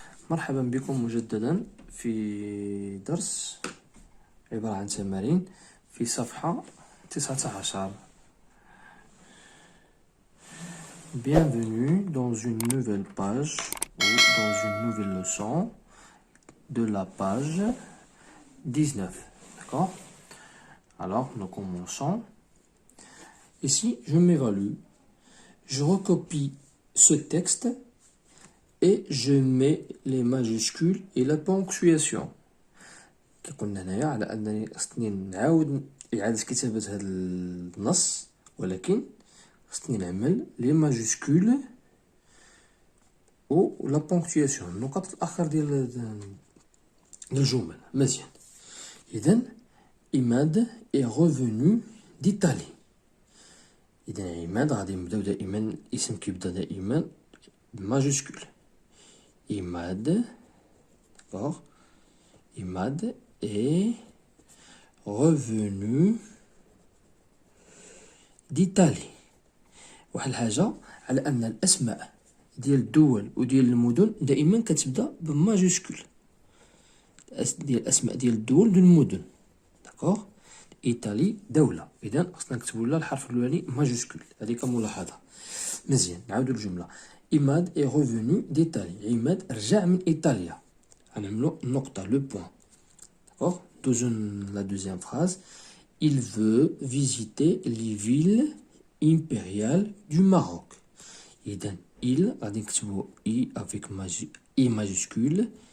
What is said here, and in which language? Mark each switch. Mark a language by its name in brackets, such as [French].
[Arabic] مرحبا بكم مجددا في درس عبارة عن تمارين في صفحة 19. [French] Bienvenue dans une nouvelle page ou dans une nouvelle leçon de la page 19. D'accord? Alors, nous commençons. Ici, je m'évalue. Je recopie ce texte et je mets les majuscules et la ponctuation. [Arabic] كنا هنايا على أنني خصني نعاود إعادة كتابة هذا النص، ولكن خصني نعمل لي ماجيسكول و لا بونكتواسيون، النقط الأخر ديال الجمل. مزيان. إذن [French] عماد est revenu d'Italie. [Arabic] إذن عماد غادي نبداو دائما الاسم كيبدا دائما بماجيسكول. [French] عماد، d'accord. عماد est revenu d'Italie. [Arabic] واحد الحاجة على أن الأسماء ديال الدول وديال المدن دائما كتبدا بماجيسكول، ديال الأسماء ديال الدول وديال المدن، داكوغ. إيطالي دولة، إذا خصنا نكتبو لها الحرف الأولاني ماجيسكول، هذه كملاحظة. مزيان، نعاودو الجملة. [French] عماد est revenu d'Italie. [Arabic] عماد رجع من إيطاليا. غنعملو نقطة، لو بوان. [French] D'accord? La deuxième phrase. Il veut visiter les villes impériales du Maroc. [Arabic] إذن [French] il [Arabic] غادي نكتبو [French] I avec I majuscule.